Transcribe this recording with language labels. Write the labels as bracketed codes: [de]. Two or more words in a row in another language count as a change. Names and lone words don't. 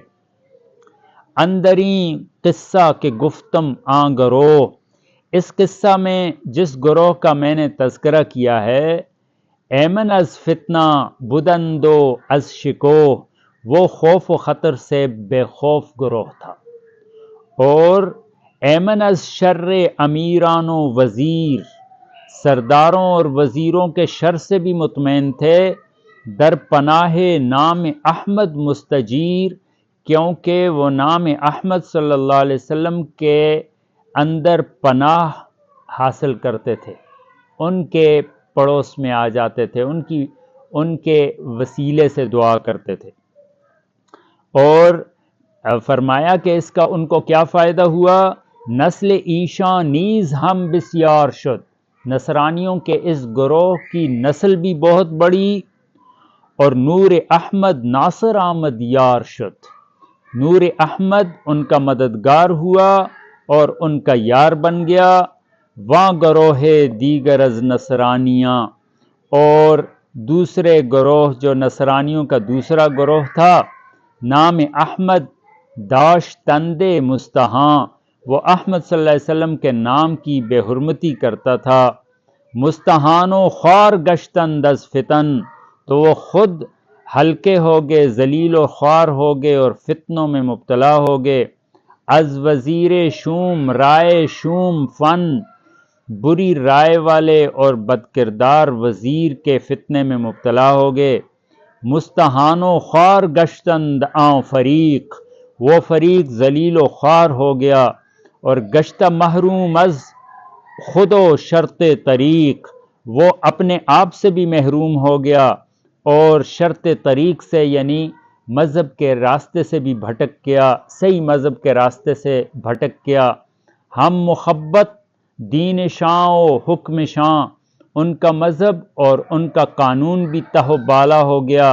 [fa] اندرین قصہ کے گفتم آں گروہ، [ur] اس قصہ میں جس گروہ کا میں نے تذکرہ کیا ہے، [fa] ایمن از فتنہ بدندو از شکوہ، [ur] وہ خوف و خطر سے بے خوف گروہ تھا، اور [fa] ایمن از شر امیران و وزیر، [ur] سرداروں اور وزیروں کے شر سے بھی مطمئن تھے۔ [fa] در پناہ نام احمد مستجیر، [ur] کیونکہ وہ نام احمد صلی اللہ علیہ وسلم کے اندر پناہ حاصل کرتے تھے، ان کے پڑوس میں آ جاتے تھے، ان کے وسیلے سے دعا کرتے تھے۔ اور فرمایا کہ اس کا ان کو کیا فائدہ ہوا؟ [fa] نسل ایشاں نیز ہم بسیار شد، [ur] نصرانیوں کے اس گروہ کی نسل بھی بہت بڑی، اور [fa] نور احمد ناصر آمد یار شد، [ur] نور احمد ان کا مددگار ہوا اور ان کا یار بن گیا۔ [fa] واں گروہ دیگر از نصرانیاں، [ur] اور دوسرے گروہ جو نصرانیوں کا دوسرا گروہ تھا، [fa] نام احمد داشتند مستحاں، [ur] وہ احمد صلی اللہ علیہ وسلم کے نام کی بے حرمتی کرتا تھا۔ [fa] مستحان و خوار گشتند از فتن، [ur] تو وہ خود ہلکے ہو گئے، ذلیل و خوار ہو گئے اور فتنوں میں مبتلا ہو گئے۔ [fa] از وزیر شوم رائے شوم فن، [ur] بری رائے والے اور بدکردار وزیر کے فتنے میں مبتلا ہو گئے۔ [fa] مستحان و خوار گشتند آں فریق، [ur] وہ فریق ذلیل و خوار ہو گیا، اور [fa] گشتہ محروم از خود و شرط طریق، [ur] وہ اپنے آپ سے بھی محروم ہو گیا اور شرط طریق سے یعنی مذہب کے راستے سے بھی بھٹک گیا، صحیح مذہب کے راستے سے بھٹک گیا۔ [fa] ہم مخبت دین شاں و حکم شاں، [ur] ان کا مذہب اور ان کا قانون بھی تہ و بالا ہو گیا۔